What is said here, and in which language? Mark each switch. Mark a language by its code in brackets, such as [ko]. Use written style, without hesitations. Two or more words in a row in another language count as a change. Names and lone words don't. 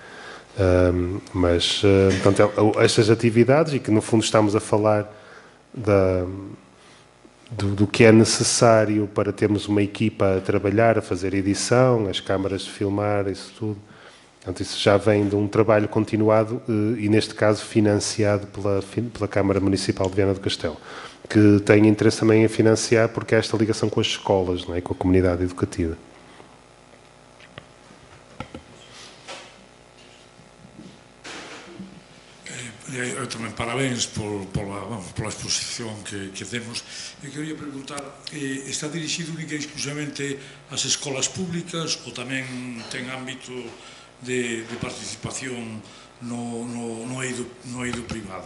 [pt] Mas, portanto, estas atividades, e que no fundo estamos a falar do que é necessário para termos uma equipa a trabalhar, a fazer edição, as câmaras de filmar, isso tudo. Portanto, isso já vem de um trabalho continuado e, neste caso, financiado pela Câmara Municipal de Viana do Castelo, que tem interesse também em financiar porque há esta ligação com as escolas, não é? Com a comunidade educativa. [gl] Eu tamén parabéns pola exposición que temos. Eu quería preguntar, está dirixido única e exclusivamente ás escolas públicas ou tamén ten ámbito de participación no eido privado?